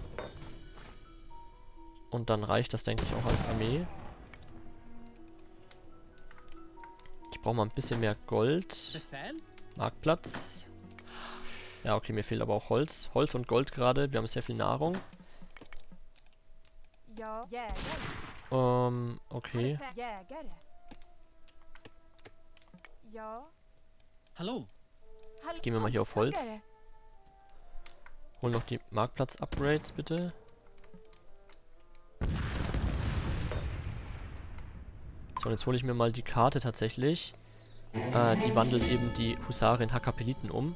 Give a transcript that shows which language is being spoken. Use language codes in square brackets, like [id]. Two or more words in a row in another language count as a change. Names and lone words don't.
[de] Und dann reicht das, denke ich, auch als Armee. Ich brauche mal ein bisschen mehr Gold. Marktplatz. Ja, okay, mir fehlt aber auch Holz. Holz und Gold gerade. Wir haben sehr viel Nahrung. [sv] Ja. Jägare. [de] Okay. [sv] Befäl. Jägare. Ja. Hallå? Hallå. [de] Gehen wir mal hier auf Holz. [sv] Skogshuggare. [de] Holen noch die Marktplatz-Upgrades, bitte. So, und jetzt hole ich mir mal die Karte tatsächlich. Die wandelt eben die Husare in Hakapeliten um.